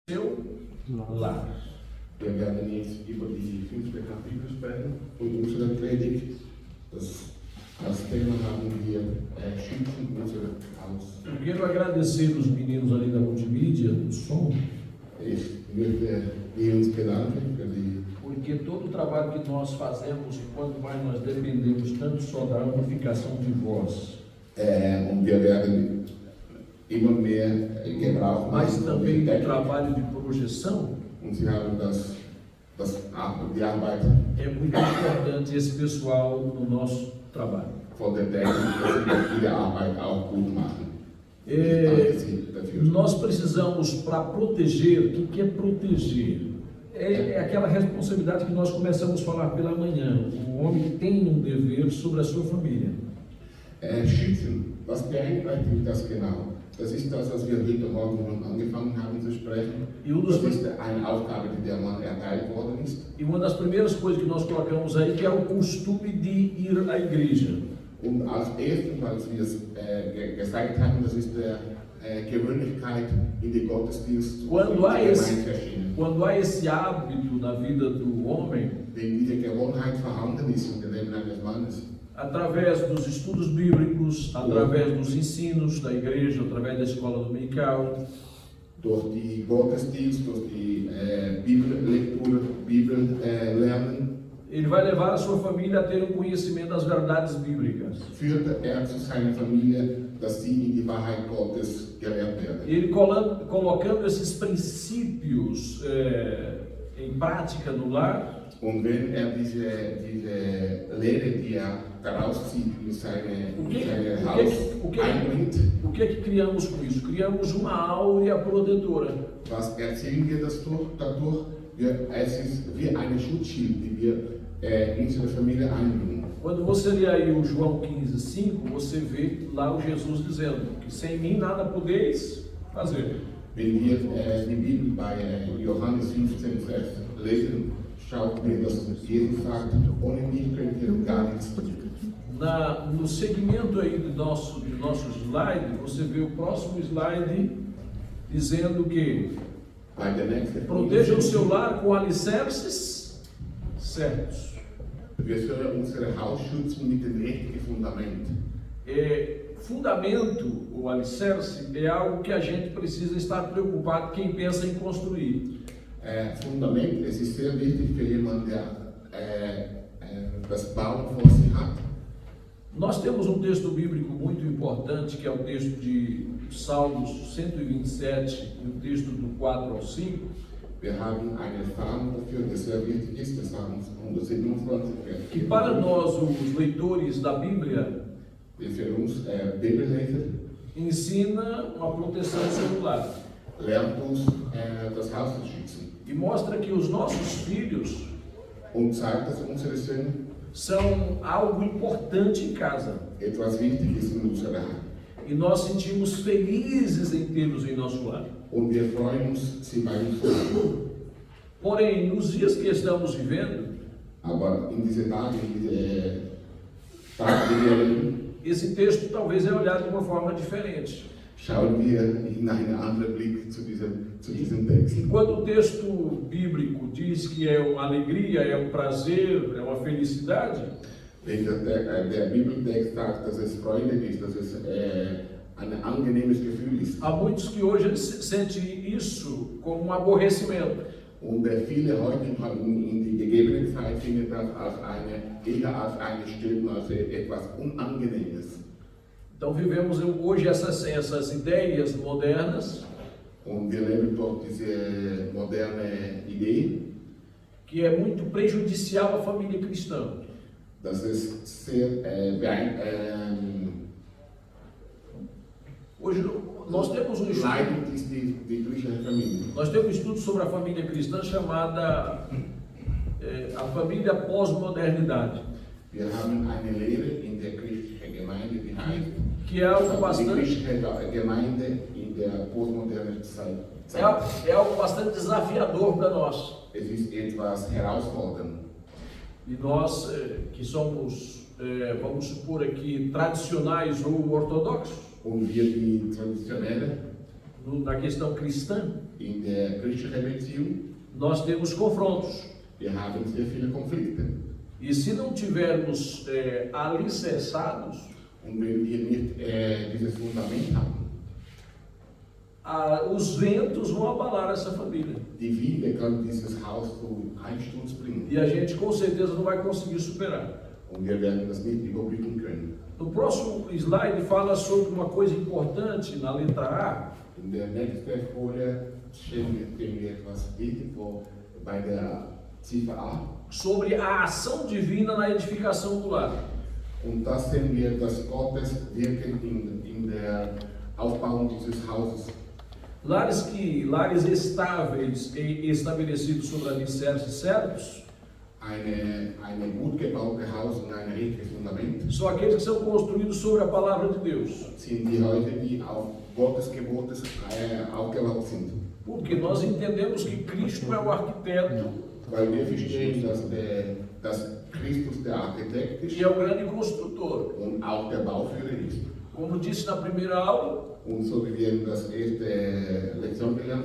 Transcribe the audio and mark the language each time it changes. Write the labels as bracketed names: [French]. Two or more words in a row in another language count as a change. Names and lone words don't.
[Portuguese] seu lar. [German] Wir werden jetzt über die 5. Kapitel sprechen und unsere Predigt. Das Thema haben wir Schützen unser Haus. [Portuguese] Eu quero agradecer os meninos ali da multimídia, do som, [German] Ich möchte uns bedanken für die, [Portuguese] porque todo o trabalho que nós fazemos, e quanto mais nós dependemos tanto só da amplificação de voz, [German] und wir werden immer mehr Gebrauch [Portuguese] mas [German] machen von [Portuguese] também [German] der [Portuguese] do [German] Technik. [Portuguese] trabalho de projeção, [German] Und sie haben die Arbeit [Portuguese] é muito importante esse pessoal no nosso trabalho. [German] von der Technik, dass sie ihre Arbeit auch gut machen. Ich [Portuguese] É, [German] danke Sie dafür. [Portuguese] nós precisamos, para proteger, o que é proteger? É aquela responsabilidade que nós começamos a falar pela manhã. O homem tem um dever sobre a sua família. [German] Schützen, was beeinträchtigt das genau? Das ist das, was wir heute Morgen schon angefangen haben zu sprechen. Das ist eine Aufgabe, die der Mann erteilt worden ist. [Portuguese] E uma das primeiras coisas que nós colocamos aí que é o costume de ir à igreja. [German] Und als erstes, als wir es gesagt haben, das ist der Gewöhnlichkeit in die Gottesdienst [Portuguese] Quando há [German] erschienen. [Portuguese] esse hábito na vida do homem, [German] Wenn diese Gewohnheit vorhanden ist in dem Leben eines Mannes, [Portuguese] através dos estudos bíblicos, através dos ensinos da igreja, através da escola dominical, [German] durch die Gottesdienst, durch die Bibellektur, Bibellernen, [Portuguese] ele vai levar a sua família a ter um conhecimento das verdades bíblicas. [German] führt zu seiner Familie, dass sie in die Wahrheit Gottes gelehrt werden. [Portuguese] Ele colocando esses princípios em prática no lar, [German] Und wenn diese Lehre, die daraus zieht, in seine Haus einbringt, [Portuguese] o que é que criamos com isso? Criamos uma áurea protetora. [German] was erzielen wir dadurch? Es ist wie eine Schutzschild, die wir in unsere Familie einbringen. [Portuguese] Quando você lê aí o João 15:5, você vê lá o Jesus dizendo que sem mim nada podeis fazer. [German] Wenn wir die Bibel bei Johannes 15, Vers lesen, schaut mir, dass Jesus sagt, ohne mich könnt ihr gar nichts tun. [Portuguese] No segmento aí do nosso slide, você vê o próximo slide dizendo que [German] Bei der nächsten [Portuguese] proteja o seu lar com alicerces certos. [German] Wir sollen unser Haus schützen mit dem richtigen Fundament. [Portuguese] Fundamento, o alicerce, é algo que a gente precisa estar preocupado quem pensa em construir. [German] Fundament, es ist sehr wichtig für jemanden, der das Bauen vor sich hat. [Portuguese] Nós temos um texto bíblico muito importante, que é o texto de Salmos 127, e o texto do 4 ao 5. [German] Wir haben eine Erfahrung dafür, das sehr wichtig ist, das haben 127 [Portuguese] Que para nós, os leitores da Bíblia, [German] für uns Bibelleser, [Portuguese] ensina uma proteção celular. [German] lernt uns das Haus zu schützen. [Portuguese] E mostra que os nossos filhos [German] Und zeigt, dass unsere Söhne [Portuguese] são algo importante em casa. [German] etwas wichtig ist in unserer Hand. [Portuguese] E nós sentimos felizes em tê-los em nosso lar. [German] Und wir freuen uns, sie bei uns zu haben. [Portuguese] Porém, nos dias que estamos vivendo, [German] Aber in diese Tage, in diese Tage, die wir leben, [Portuguese] esse texto talvez é olhado de uma forma diferente. [German] schauen wir in einen anderen Blick zu diesem Text. [Portuguese] Enquanto o texto bíblico diz que é uma alegria, é um prazer, é uma felicidade, [German] Wenn der Bibeltext sagt, dass es freudig ist, dass es ein angenehmes Gefühl ist. [Portuguese] há muitos que hoje sentem isso como um aborrecimento. [German] Und viele heute in die gegebene Zeit finden das eher als eine Störung, als etwas Unangenehmes. [Portuguese] Então vivemos hoje essas ideias modernas, [German] Und wir leben dort diese moderne Idee, [Portuguese] que é muito prejudicial à família cristã. [German] dass es sehr [Portuguese] Hoje nós temos um estudo, [German] leidend ist die christliche Familie. [Portuguese] nós temos um estudo sobre a família cristã chamada a família pós-modernidade, [German] Wir haben eine Lehre in der christlichen Gemeinde, die heißt [Portuguese] que é algo [German] die [Portuguese] bastante [German] christliche Gemeinde in der postmodernen Zeit. [Portuguese] é algo bastante desafiador para nós. [German] Es ist etwas herausfordernd. [Portuguese] E nós que somos, vamos supor aqui, tradicionais ou ortodoxos, [German] Und wir die Traditionelle [Portuguese] na questão cristã, [German] In der christlichen Beziehung, [Portuguese] nós temos confrontos. [German] wir haben sehr viele Konflikte. [Portuguese] E se não tivermos alicerçados, [German] Und wenn wir nicht dieses Fundament haben, [Portuguese] os ventos vão abalar essa família. [German] die Winde können dieses Haus zum Einsturz bringen. [Portuguese] E a gente com certeza não vai conseguir superar. [German] Und wir werden das nicht überblicken können. [Portuguese] No próximo slide fala sobre uma coisa importante na letra A. [German] In der nächsten Folie stellen wir etwas wichtig vor bei der Ziffer A. [Portuguese] Sobre a ação divina na edificação do lar. [German] Und das sehen wir, dass Gottes Wirken in der Aufbauung dieses Hauses. [Portuguese] Lares estáveis e estabelecidos sobre alicerces certos [German] Eine gut gebaute Haus und ein richtiges Fundament [Portuguese] são aqueles que são construídos sobre a palavra de Deus. [German] sind die Häuser, die auf Gottes Gebotes aufgebaut sind. [Portuguese] Porque nós entendemos que Cristo é o arquiteto [German] Weil wir verstehen, dass Christus der Architekt ist [Portuguese] e é o grande construtor. [German] und auch der Bauführer ist. [Portuguese] Como disse na primeira aula, [German] Und so wie wir das erste Lektion gelernt